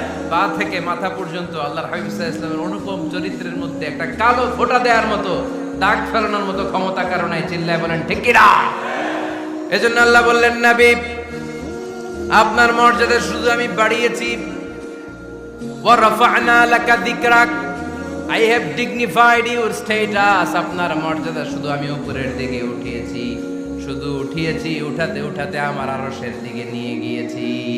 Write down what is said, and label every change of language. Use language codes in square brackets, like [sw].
[bn] পা থেকে মাথা পর্যন্ত আল্লাহর হাবিব সাল্লাল্লাহু আলাইহি ওয়াসাল্লামের অনুপম চরিত্রের মধ্যে একটা কালো ফোঁটা দেওয়ার মতো, দাগ ফেলানোর মতো ক্ষমতা কারণ নাই। চিল্লায় বলেন ঠিক কিনা? এজন্য আল্লাহ বললেন নবী আপনার মর্যাদা শুধু আমি বাড়িয়েছি। [ar] ওয়া রাফা'না লাকা যিকরাক, [en] I have dignified your status. [bn] আপনার মর্যাদা শুধু আমি উপরের দিকে উঠিয়েছি, উঠাতে উঠাতে আমার আরশের দিকে নিয়ে গিয়েছি।